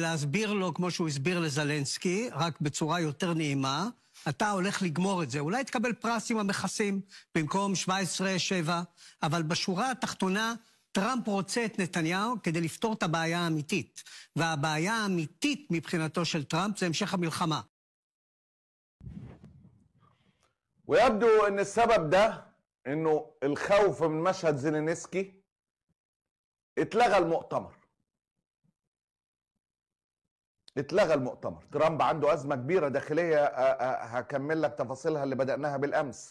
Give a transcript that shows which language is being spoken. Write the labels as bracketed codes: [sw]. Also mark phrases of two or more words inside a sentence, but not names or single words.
[he] להסביר לו, כמו שהוא הסביר לזלנסקי, רק בצורה יותר נעימה, אתה הולך לגמור את זה. אולי תקבל פרס עם המכסים במקום 17-7, אבל בשורה התחתונה, טראמפ רוצה את נתניהו כדי לפתור את הבעיה האמיתית. והבעיה האמיתית מבחינתו של טראמפ זה המשך המלחמה. [ar] ويبدو ان السبب ده انه الخوف من مشهد زيلينسكي اتلغى المؤتمر. اتلغى المؤتمر. ترامب عنده أزمة كبيرة داخلية هكمل لك تفاصيلها اللي بدأناها بالأمس.